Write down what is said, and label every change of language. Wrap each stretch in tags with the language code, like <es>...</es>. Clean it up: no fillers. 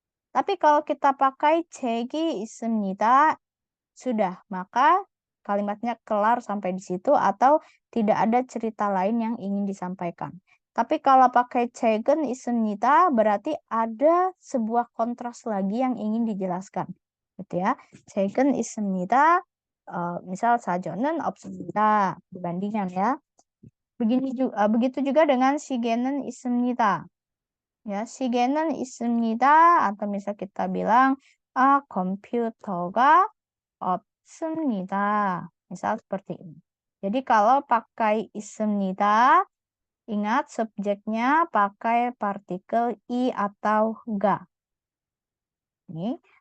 <id>Tapi kalau kita pakai</id> <ko>책이 있습니다,</ko> <id>sudah, maka kalimatnya kelar sampai di situ atau tidak ada cerita lain yang ingin disampaikan. Tapi kalau pakai</id> <ko>책은 있습니다,</ko> <id>berarti ada sebuah kontras lagi yang ingin dijelaskan. Gitu ya.</id> <ko>책은 있습니다. Misal 사전은 없습니다.</ko> <id>Dibandingkan ya. Begitu juga dengan</id> <ko>시계는 있습니다. Ya, 시계는 있습니다.</ko> <id>Atau misal kita bilang</id> <ko>컴퓨터가 없습니다.</ko> <id>Misal seperti ini. Jadi kalau pakai 있습니다, ingat subjeknya pakai partikel i atau ga. Ini.</id>